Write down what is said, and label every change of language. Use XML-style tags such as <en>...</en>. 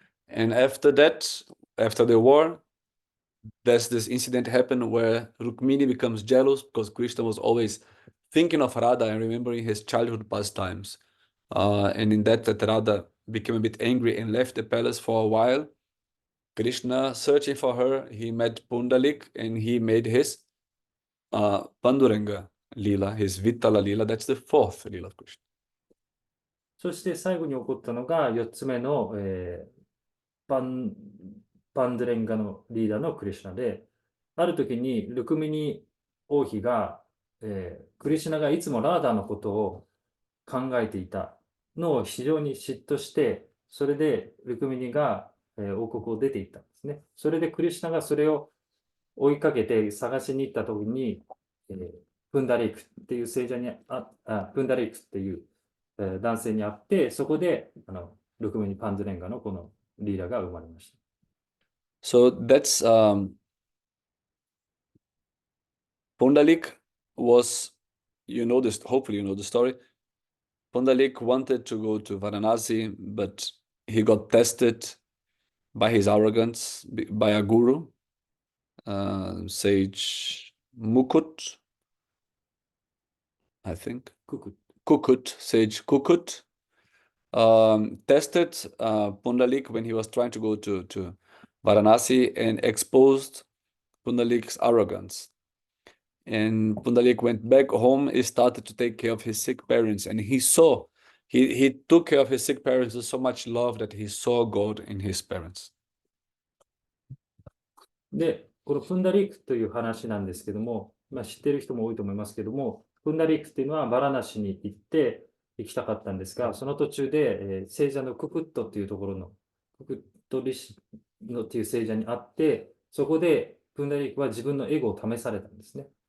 <en>And after that, after the war, there's this incident happened where Rukmini becomes jealous because Krishna was always thinking of Radha and remembering his childhood pastimes. And in that Radha became a bit angry and left the palace for a while. Krishna, searching for her, he met Pundalik and he made his Panduranga Lila, his Vittala Lila. That's the fourth Lila of Krishna.</en> <ja>そして最後に起こったのが4つ目の、パンドゥレンガのリーダーのクリシュナで、ある時にルクミニ王妃が、クリシュナがいつもラーダーのことを考えていたのを非常に嫉妬して、それでルクミニが、王国を出て行ったんですね。それでクリシュナがそれを追いかけて探しに行った時に、プンダリークっていう聖者にプンダリークっていう、男性に会って、そこでルクミニ・パンドゥレンガのこのリーダーが生まれました。</ja> <en>So that's Pundalik was, you know this, hopefully you know the story. Pundalik wanted to go to Varanasi, but he got tested by his arrogance, by a guru, sage Mukut, I think. Kukut, sage Kukut, tested Pundalik when he was trying to go to Varanasi and exposed Pundalik's arrogance. And Pundalik went back home. He started to take care of his sick parents, and he took care of his sick parents with so much love that he saw God in his parents.</en> <ja>で、このプンダリークという話なんですけども、知っている人も多いと思いますけども、プンダリークっていうのはバラナシに行って行きたかったんですが、その途中で、聖者のククットっていうところの、ククットリシのっていう聖者に会って、そこでプンダリークは自分のエゴを試されたんですね。</ja>